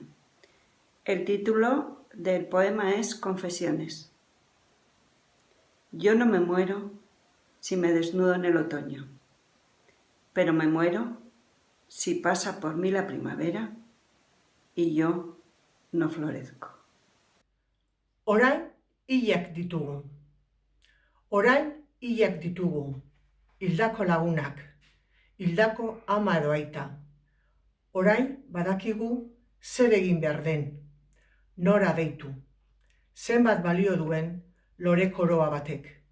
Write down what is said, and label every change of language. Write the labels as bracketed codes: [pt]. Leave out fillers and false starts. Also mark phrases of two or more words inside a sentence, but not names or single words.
[es] El título del poema es Confesiones. Yo no me muero si me desnudo en el otoño, pero me muero si pasa por mí la primavera y yo no florezco. [eu] Orain hilak ditugu. Orain hilak ditugu. Hildako lagunak, hildako ama edo aita. Orain badakigu zer egin behar den, nora deitu, zenbat balio duen lore koroa batek.